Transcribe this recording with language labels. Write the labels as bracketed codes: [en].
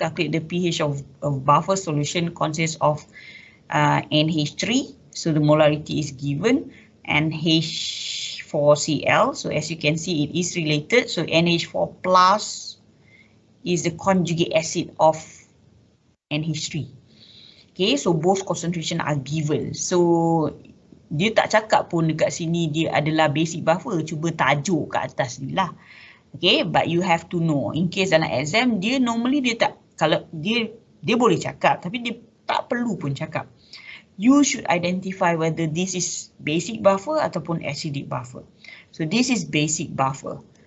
[en] Calculate the pH of buffer solution consists of NH3. So the molarity is given, and H4Cl. So as you can see, it is related. So NH4 plus is the conjugate acid of NH3. Okay, so both concentration are given. [ms] So dia tak cakap pun dekat sini dia adalah basic buffer. Cuba tajuk kat atas ni lah. [en] Okay, but you have to know. In case [ms] dalam exam, dia normally dia tak, kalau dia boleh cakap, tapi dia tak perlu pun cakap. [en] You should identify whether this is basic buffer [ms] ataupun [en] acidic buffer. So this is basic buffer.